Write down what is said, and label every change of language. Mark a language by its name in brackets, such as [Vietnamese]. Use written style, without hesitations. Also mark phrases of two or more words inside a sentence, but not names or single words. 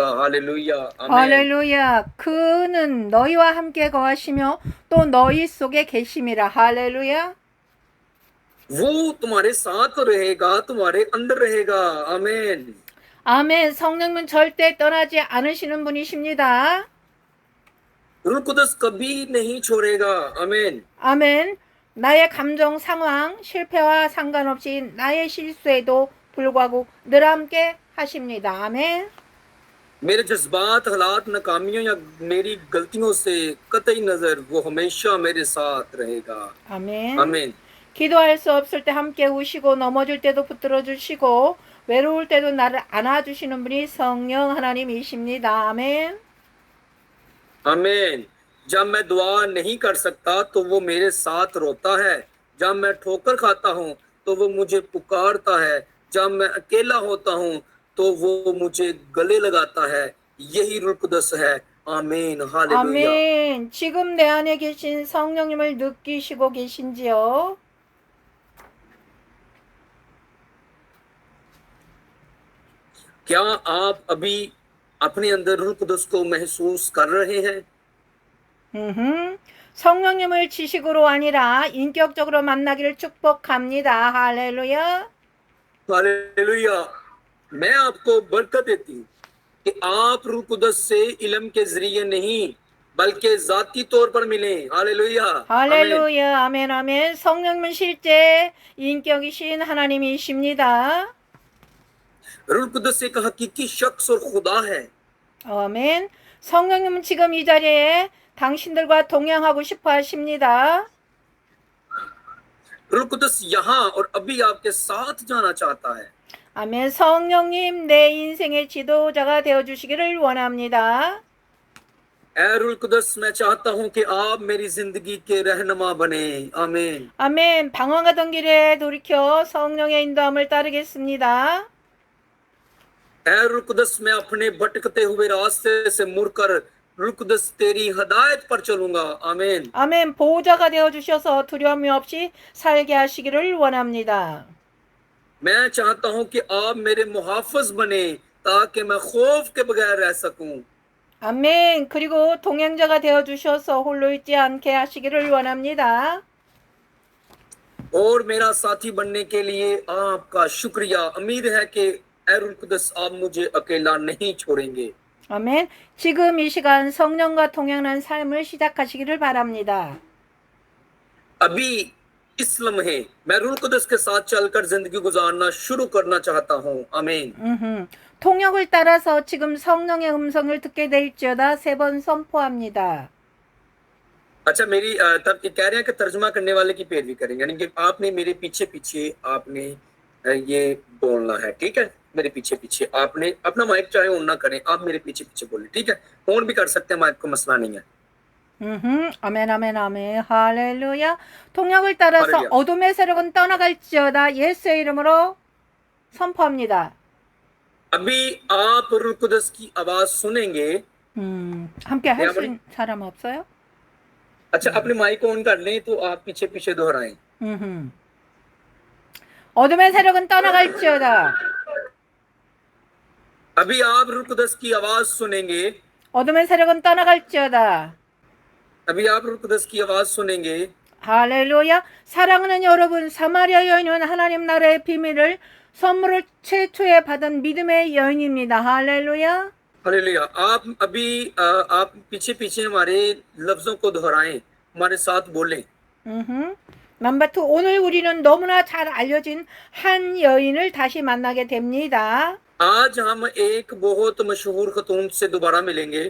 [Urdu] ہللویاہ۔ آمین. [Korean] 할렐루야. 그는 너희와 함께 거하시며 또 너희 속에 계심이라. 할렐루야. [Urdu] وہ تمہارے ساتھ رہے گا، تمہارے اندر رہے گا. आमीन। [Korean] 아멘. 성령은 절대 떠나지 않으시는 분이십니다. [Urdu] روح القدس کبھی نہیں چھوڑے گا. आमीन। [Korean] 아멘. 나의 감정 상황, 실패와 상관없이 나의 실수에도 불구하고 늘 함께 하십니다. 아멘. [Urdu] میرے جذبات، حالات، ناکامیوں یا میری غلطیوں سے قطعی نظر وہ ہمیشہ میرے ساتھ رہے گا. [Korean] 아멘. [Urdu] आमीन। [Korean] 기도할 수 없을 때 함께 우시고 넘어질 때도 붙들어 주시고 외로울 때도 나를 안아주시는 분이 성령 하나님이십니다. 아멘. [Urdu] आमीन। جب میں دعا نہیں کر سکتا تو وہ میرے ساتھ روتا ہے. جب میں ٹھوکر کھاتا ہوں تو وہ مجھے پکارتا ہے. جب میں اکیلا ہوتا ہوں تو وہ مجھے گلے لگاتا ہے. یہی روح القدس ہے۔ آمین۔ ہللویاہ. [Korean] 아멘. 지금 내 안에 계신 성령님을 느끼시고 계신지요? [Urdu] کیا آپ ابھی اپنے اندر روح القدس کو محسوس کر رہے ہیں? [Korean] 성령님을 지식으로 아니라 인격적으로 만나기를 축복합니다. 할렐루야. [Urdu] हालेलुया। میں آپ کو برکت دیتی ہوں کہ آپ روح القدس سے علم کے ذریعے نہیں بلکہ ذاتی طور پر ملیں. ہللویاہ۔ آمین. [Korean] 할렐루야. 아멘, 아멘. 성령님은 실제 인격이신 하나님이십니다. [Urdu] روح القدس ایک حقیقی شخص اور خدا ہے. [Korean] 아멘. 성령님은 지금 이 자리에 당신들과 동행하고 싶어 하십니다. [Urdu] روح القدس یہاں اور ابھی آپ کے ساتھ جانا چاہتا ہے. [Korean] 아멘. 성령님 내 인생의 지도자가 되어 주시기를 원합니다. [Urdu] اے روح القدس، میں چاہتا ہوں کہ آپ میری زندگی کے رہنما بنے. आमीन। [Korean] 아멘. 방황하던 길에 돌이켜 성령의 인도함을 따르겠습니다. [Urdu] اے روح القدس، میں اپنے بھٹکتے ہوئے راستے سے مڑ کر روح القدس تیری ہدایت پر چلوں گا. आमीन। [Korean] 아멘. 보호자가 되어 주셔서 두려움이 없이 살게 하시기를 원합니다. [Urdu] میں چاہتا ہوں کہ آپ میرے محافظ بنے تاکہ میں خوف کے بغیر رہ سکوں. [Korean] 아멘. 그리고 동행자가 되어 주셔서 홀로 있지 않게 하시기를 원합니다. [Urdu] اور میرا ساتھی بننے کے لیے آپ کا شکریہ. امید ہے کہ اے روح القدس آپ مجھے اکیلا نہیں چھوڑیں گے. [Korean] 아멘. 지금 이 시간 성령과 동행하는 삶을 시작하시기를 바랍니다. [Urdu] ابھی اس لمحے میں روح القدس کے ساتھ چل کر زندگی گزارنا شروع کرنا چاہتا ہوں. आमीन। [Korean] 통역을 따라서 지금 성령의 음성을 듣게 될지어다 3번 선포합니다. [Urdu] اچھا، میری تب یہ کہہ رہے ہیں کہ ترجمہ کرنے والے کی پیروی کریں گے، یعنی کہ آپ نے میرے پیچھے پیچھے آپ نے یہ بولنا ہے. ٹھیک ہے، میرے پیچھے پیچھے آپ نے اپنا مائیک چاہے آن نہ کریں، آپ میرے پیچھے پیچھے بولے. ٹھیک ہے، آن بھی کر سکتے ہیں، مائیک کو مسئلہ نہیں ہے. [Korean] 아멘, 아멘, 아멘. 할렐루야. 통역을 따라서 할렐루야. 어둠의 세력은 떠나갈지어다 예수의 이름으로 선포합니다. [Urdu] ابھی آپ روح القدس کی آواز سنیں گے. [Korean] 함께 할 수 네, 있는 사람 없어요? [Urdu] اچھا، اپنے مائیک آن کر لیں تو آپ پیچھے پیچھے دہرائیں. [Korean] 어둠의 세력은 떠나갈지어다. [Urdu] ابھی آپ روح القدس کی آواز سنیں گے [Korean] 어둠의 세력은 떠나갈지어다. [Urdu] ابھی آپ روح القدس کی آواز سنیں گے. [Korean] 할렐루야. 사랑하는 여러분, 사마리아 여인은 하나님 나라의 비밀을 선물을 최초에 받은 믿음의 여인입니다. 할렐루야. [Urdu] हालेलुया। آپ ابھی آپ پیچھے پیچھے ہمارے لفظوں کو دہرائیں، ہمارے ساتھ بولیں. [Korean] 넘버 2. 오늘 우리는 너무나 잘 알려진 한 여인을 다시 만나게 됩니다. [Urdu] آج ہم ایک بہت مشہور خاتون سے دوبارہ ملیں گے.